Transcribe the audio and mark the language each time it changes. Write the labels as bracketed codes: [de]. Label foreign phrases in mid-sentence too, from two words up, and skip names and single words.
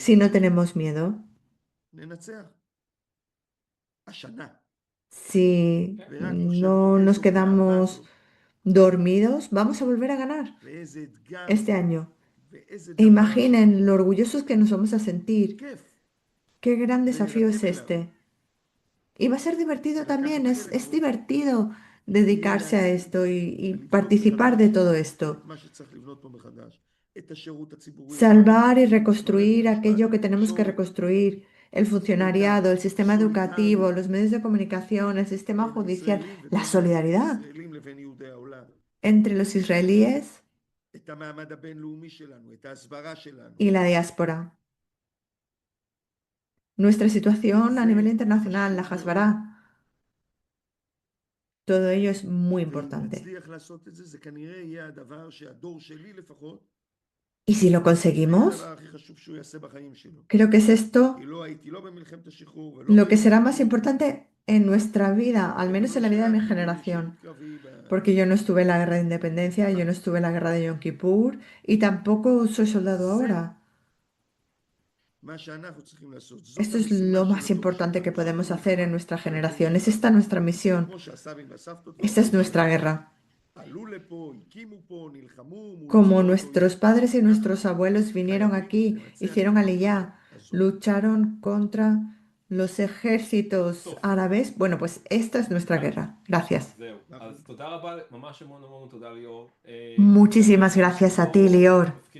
[es] Si no [he] המדינה, [es] tenemos miedo, [he] ננצח. השנה. [es] si [he] ורק [es] no nos [he] יחשבו איזו גאווה [es] quedamos [he] זאת, [es] dormidos, vamos a volver a ganar [he] ואיזה אתגר [es] este [he] זה, [es] año. [he] ואיזה [es] E [he] דבר [es] imaginen lo orgullosos que nos vamos a sentir. [he] כיף. [es] Qué gran desafío es [he] ולהירתם [es] este. [he] אליו. [es] Y va a ser divertido [he] לקחת [es] también, [he] חלק [es] es [he] בו. [es] divertido dedicarse a esto y [he] ולבנות [es] participar [he] מחדש [es] de todo esto. [he] את מה שצריך לבנות פה מחדש. את השירות הציבורי, [es] Salvar y [he] את מערכת [es] reconstruir [he] המשפט, [es] aquello que [he] את [es] tenemos que [he] התקשורת, [es] reconstruir, el funcionariado, el sistema educativo, los medios de comunicación, el sistema [he] בין [es] judicial, [he] ישראלים [es] la [he] ובין [es] solidaridad [he] ישראלים לבין יהודי העולם. [es] entre los israelíes [he] את המעמד הבינלאומי שלנו, את ההסברה שלנו. [es] y la diáspora. Nuestra situación a nivel internacional, la Hasbara, todo ello es muy [he] ואם [es] importante. [he] נצליח לעשות את זה, זה כנראה יהיה הדבר שהדור שלי לפחות, [es] Y si lo [he] זה יהיה [es] conseguimos, [he] הדבר הכי חשוב שהוא יעשה בחיים שלו. [es] creo que es esto [he] כי לא הייתי לא במלחמת השחרור, ולא [es] lo que será [he] במלחמת [es] más importante en nuestra vida, al menos en la vida de mi generación. [he] קרבי [es] Porque yo no estuve en la guerra de independencia, yo no estuve en la guerra de Yom Kippur y tampoco soy soldado ahora. [he] מה שאנחנו צריכים לעשות. זאת [es] Esto es [he] המשימה [es] lo [he] של [es] más [he] הדור [es] importante que [he] שלנו, זאת [es] podemos hacer en [he] המלחמה [es] nuestra [he] של הדור [es] generación. Es [he] שלנו. [es] esta nuestra misión. [he] כמו שהסבים והסבתות לא [es] Esta es [he] עשו, [es] nuestra guerra. Como nuestros padres y nuestros abuelos vinieron aquí, hicieron aliyá, lucharon contra los ejércitos árabes. Bueno, pues esta es nuestra guerra. Gracias. Muchísimas gracias a ti, Lior.